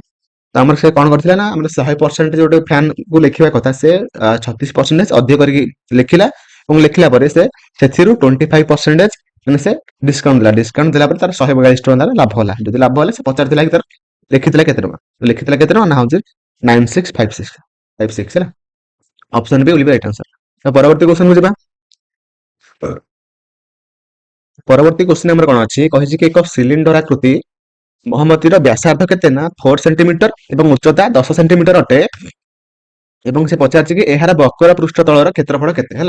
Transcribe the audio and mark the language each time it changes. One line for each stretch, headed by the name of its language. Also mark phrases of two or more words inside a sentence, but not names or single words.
Odia: ତ ଆମର ସେ କଣ କରିଥିଲା ନା ଆମର 100% ଯୋଉଟା ଫ୍ୟାନ କୁ ଲେଖିବା କଥା ସେ 36% ଅଧିକ କରିକି ଲେଖିଲା, ଏବଂ ଲେଖିଲା ପରେ ସେ ସେଥିରୁ 25% ମାନେ ସେ ଡିସକାଉଣ୍ଟ ଦେଲା। ଡିସକାଉଣ୍ଟ ଦେଲା ପରେ ତାର 142 ଟଙ୍କା ତାର ଲାଭ ହେଲା। ଯଦି ଲାଭ ହେଲା ସେ ପଚାରିଥିଲା କି ତାର ଲେଖିଥିଲା କେତେ ଟଙ୍କା, ଲେଖିଥିଲା କେତେ ଟଙ୍କା ନା ହଉଛି 9656 ହେଲା।
English: option B will be right answer।
Odia: ତ ପରବର୍ତ୍ତୀ କ୍ୱେଶ୍ଚନ କୁ ଯିବା। ପରବର୍ତ୍ତୀ କ୍ୱେଶ୍ଚନ ଆମର କଣ ଅଛି କହିଛି କି ଏକ ସିଲିଣ୍ଡର ଆକୃତି ମହମବତୀର ବ୍ୟାସାର୍ଦ୍ଧ କେତେ ନା 4 ସେଣ୍ଟିମିଟର ଏବଂ ଉଚ୍ଚତା 10 ସେଣ୍ଟିମିଟର ଅଟେ, ଏବଂ ସେ ପଚାରିଛି କି ଏହାର ବକ୍ର ପୃଷ୍ଠ ତଳର କ୍ଷେତ୍ରଫଳ କେତେ ହେଲା।